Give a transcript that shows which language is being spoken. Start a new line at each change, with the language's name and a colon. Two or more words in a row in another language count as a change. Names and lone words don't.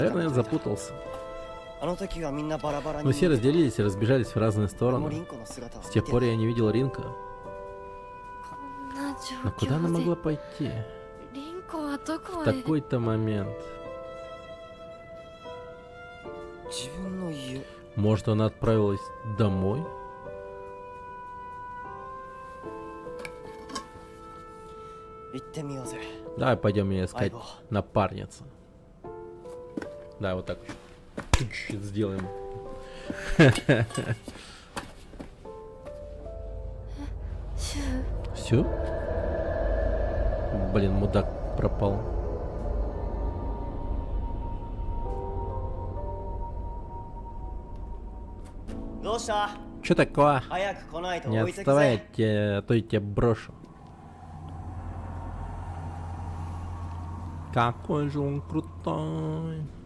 Russian: Наверное, я запутался.
Japanese: あの時はみんなバラバラに
Russian: Мы все разделились и разбежались в разные
Japanese: この
Russian: стороны.
Japanese: リンコの姿を
Russian: С
Japanese: 見
Russian: тех
Japanese: て
Russian: пор я не видел Ринка.
Japanese: こんな状
Russian: Но куда она
Japanese: 況で
Russian: могла пойти?
Japanese: リンコはどこ
Russian: В
Japanese: へ
Russian: такой-то момент.
Japanese: 自分の家
Russian: Может, она отправилась домой?
Japanese: 行ってみようぜ
Russian: Давай пойдем ее
Japanese: 相
Russian: искать
Japanese: 棒
Russian: напарницу. Да, вот так чуть-чуть сделаем. シュウ Все? Блин, мудак пропал. Че такое?
Japanese: 早く来ないと
Russian: Не
Japanese: 追いつくぜ
Russian: отставайте, а то я тебя брошу. Какой же он крутой.